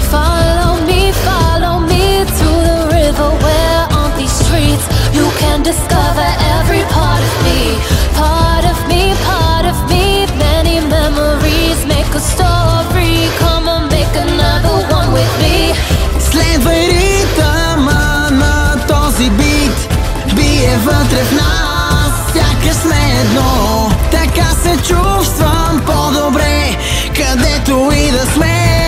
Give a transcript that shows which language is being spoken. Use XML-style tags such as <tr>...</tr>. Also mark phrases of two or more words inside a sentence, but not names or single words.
<en>Follow me to the river where on these streets you can discover every part of me, part of me, part of me. Many memories make a story. Come on, make another one with me.</en> <bg>Следвай ритъма на този бит, бие вътре в нас, сякаш сме едно. Така се чувствам по-добре, където и да сме.</bg>